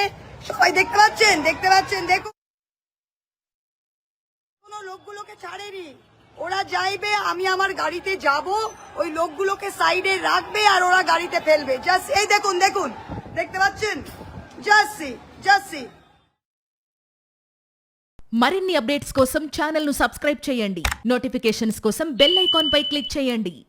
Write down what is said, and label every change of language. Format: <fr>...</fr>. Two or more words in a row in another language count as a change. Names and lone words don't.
<bn>সবাই দেখতে পাচ্ছেন, দেখুন লোকগুলোকে ছাড়েনি। ওরা যাইবে, আমি আমার গাড়িতে যাব, ওই লোকগুলোকে সাইডে রাখবে আর ওরা গাড়িতে ফেলবে। জাস্ট এই দেখুন দেখতে পাচ্ছেন, জাস্ট</bn> <te>మరిన్ని అప్డేట్స్ కోసం ఛానల్ ను సబ్స్క్రైబ్ చేయండి. నోటిఫికేషన్స్ కోసం బెల్ ఐకాన్ పై క్లిక్ చేయండి.</te>